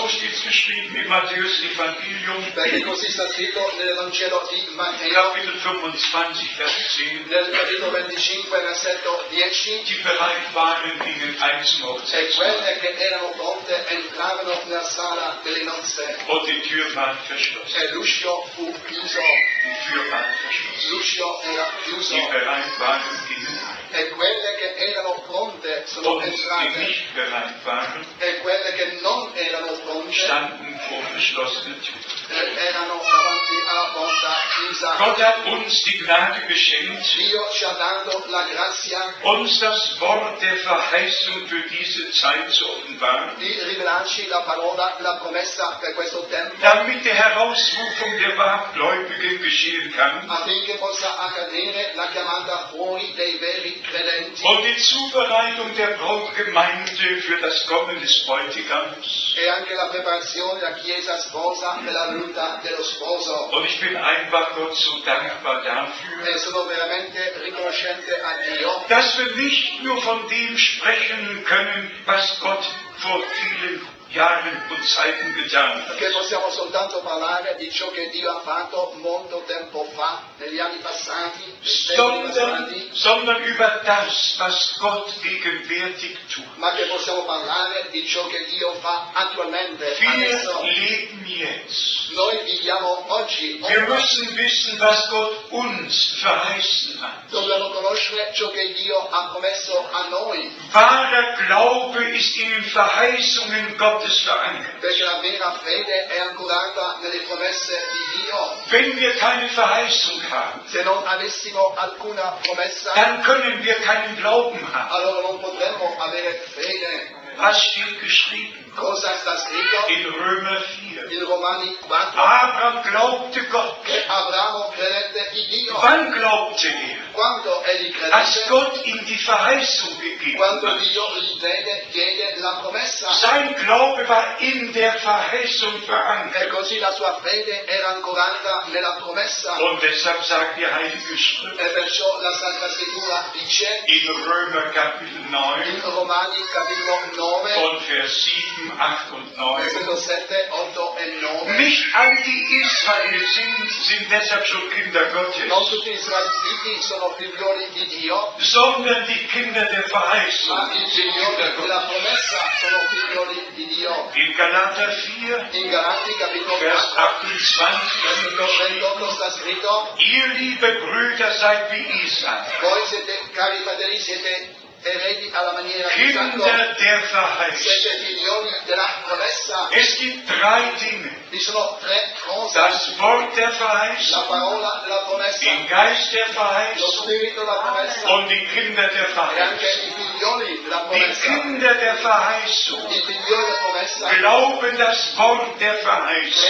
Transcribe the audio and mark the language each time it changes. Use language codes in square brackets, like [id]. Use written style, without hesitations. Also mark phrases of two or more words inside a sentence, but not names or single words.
[it] giorno. [de] steht es geschrieben im Matthäus-Evangelium, [it] Perché così sta scritto nell'Evangelo di Matteo, [de] Kapitel 25, Vers 10. [it] nel capitolo 25, versetto 10, [de] Die bereit waren, gingen ein zum [it] e [de] Hochzeitstag. [it] quelle che erano pronte entravano nella sala delle nozze [de] Und die Tür war verschlossen. [it] e l'uscio fu chiuso. [de] Die Tür war verschlossen. [it] L'uscio era chiuso [de] Die bereit waren, gingen ein. [it] e quelle che erano pronte sono [de] Und die [it] entrate [de] nicht bereit waren, [it] e quelle che non erano pronte [de] standen vor verschlossenen Türen. [it] erano davanti alla porta chiusa. [de] Gott hat uns die Gnade geschenkt, [it] Dio ci ha dato la grazia [de] uns das Wort der Verheißung für diese Zeit zu offenbaren, [it] di rivelarci la parola, la promessa per questo tempo, [de] damit die Herausrufung der Wahrgläubigen geschehen kann [it] affinché possa accadere la chiamata fuori dei veri credenti [de] und die Zubereitung der Brautgemeinde für das Kommen des Bräutigams. [it] e anche la preparazione della Chiesa sposa per la venuta dello sposo. [de] Und ich bin einfach Gott so dankbar dafür, [it] E sono veramente riconoscente a Dio [de] dass wir nicht nur von dem sprechen können, was Gott vor vielen Jahren und Zeiten getan hat, [it] che possiamo soltanto parlare di ciò che Dio ha fatto molto tempo fa, negli anni passati, [de] sondern über das, was Gott gegenwärtig tut. [it] ma che possiamo parlare di ciò che Dio fa attualmente, [de] Wir [it] adesso. [de] leben jetzt. [it] Noi viviamo oggi, [de] Wir [it] ora. [de] müssen wissen, was Gott uns verheißen hat. [it] Dobbiamo conoscere ciò che Dio ha promesso a noi, [de] Wahrer Glaube ist in den Verheißungen Gottes verankert. [it] perché la vera fede è ancorata nelle promesse di Dio. [de] Wenn wir keine Verheißung haben, [it] Se non avessimo alcuna promessa, [de] dann können wir keinen Glauben haben. [it] allora non potremmo avere fede. [de] Was steht geschrieben [it] Cosa sta scritto [de] in Römer 4? [it] in Romani 4? [de] Abraham glaubte Gott. [it] Che Abramo credette in Dio. [de] Wann glaubte er? [it] quando egli [de] als [it] credette, [de] Gott ihm die Verheißung gegeben [it] quando [de] hat. [it] Dio gli diede la promessa, [de] Sein Glaube war in der Verheißung verankert. [it] e così la sua fede era ancorata nella promessa. [de] Und deshalb sagt die Heilige Schrift [it] E perciò la Sacra Scrittura dice [de] in Römer Kapitel 9 [it] in Romani capitolo 9, [de] von Vers 7, 8 und 9. [it] versetto 7, 8 e 9. [de] Nicht all die Israel sind deshalb schon Kinder [it] Non [de] Gottes, [it] tutti gli israeliti sono figlioli di Dio, [de] sondern die Kinder der Verheißung [it] ma i [de] sind [it] figlioli [de] Kinder [it] della [de] Gottes. [it] promessa sono figlioli di Dio. [de] In Galater 4, [it] In Galati capitolo [de] Vers [it] 4, [de] 28 [it] versetto 28 sta scritto: [de] Ihr liebe Brüder seid wie Isaac, [it] voi siete, cari fratelli, siete eredi alla maniera di Isacco, [de] Kinder der Verheißung. [it] siete figlioli della promessa. [de] Es gibt drei Dinge. [it] Ci sono tre cose: [de] Das Wort der [it] la [de] Verheißung, [it] parola della promessa, [de] den Geist der [it] lo [de] Verheißung [it] spirito della promessa [de] und die Kinder der [it] e anche [de] Verheißung. [it] i figlioli della [de] Die [it] promessa. [de] Kinder der Verheißung [it] I figlioli della promessa [de] glauben das Wort der Verheißung